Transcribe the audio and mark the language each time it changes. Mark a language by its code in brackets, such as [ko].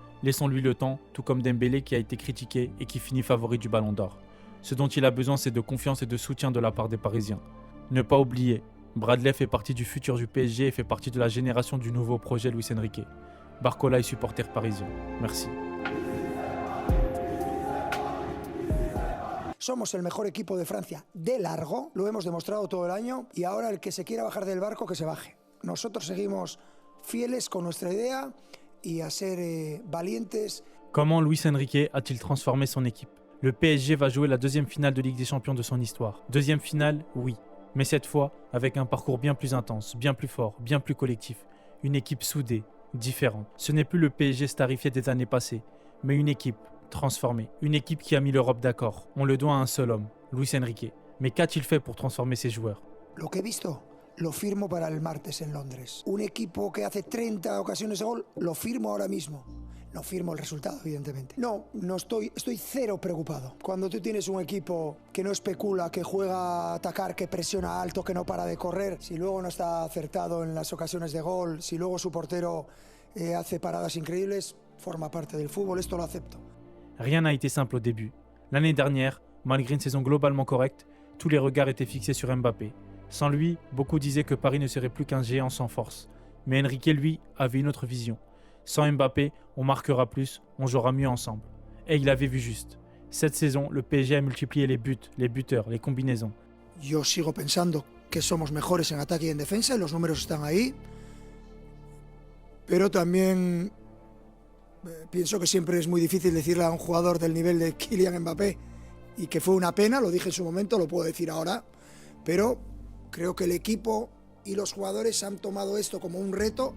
[fr] Laissons-lui le temps, tout comme Dembélé qui a été critiqué et qui finit favori du Ballon d'Or. Ce dont il a besoin, c'est de confiance et de soutien de la part des Parisiens. Ne pas oublier, Bradley fait partie du futur du PSG et fait partie de la génération du nouveau projet Luis Enrique. Barcola est supporter parisien. Merci. [es] Somos el mejor equipo de Francia de largo, lo hemos demostrado todo el año y ahora el que se quiera bajar del barco que se baje. Nosotros seguimos fieles con nuestra idea y a ser valientes. [fr] Comment Luis Enrique a-t-il transformé son équipe ? Le PSG va jouer la deuxième finale de Ligue des Champions de son histoire. Deuxième finale, oui, mais cette fois avec un parcours bien plus intense, bien plus fort, bien plus collectif. Une équipe soudée, différente. Ce n'est plus le PSG starifié des années passées, mais une équipe transformée. Une équipe qui a mis l'Europe d'accord. On le doit à un seul homme, Luis Enrique. Mais qu'a-t-il fait pour transformer ses joueurs ? [es] Lo que he visto, lo firmo para el martes en Londres. Un equipo que hace 30 ocasiones de gol, lo firmo ahora mismo. No firmo el resultado, evidentemente. No estoy cero preocupado. Cuando tú tienes un equipo que no especula, que juega a atacar, que presiona alto, que no para de correr, si luego no está acertado en las ocasiones de gol, si luego su portero hace paradas increíbles, forma parte del fútbol, esto lo acepto. [fr] Rien n'a été simple au début. L'année dernière, malgré une saison globalement correcte, tous les regards étaient fixés sur Mbappé. Sans lui, beaucoup disaient que Paris ne serait plus qu'un géant sans force. Mais Enrique, lui, avait une autre vision. Sans Mbappé, on marquera plus, on jouera mieux ensemble. Et il avait vu juste. Cette saison, le PSG a multiplié les buts, les buteurs, les combinaisons. [es] Yo sigo pensando que somos mejores en ataque y en defensa, y los números están ahí. Pero también pienso que siempre es muy difícil decirle a un jugador del nivel de Kylian Mbappé, y que fue una pena, lo dije en su momento, lo puedo decir ahora, pero creo que el equipo y los jugadores han tomado esto como un reto.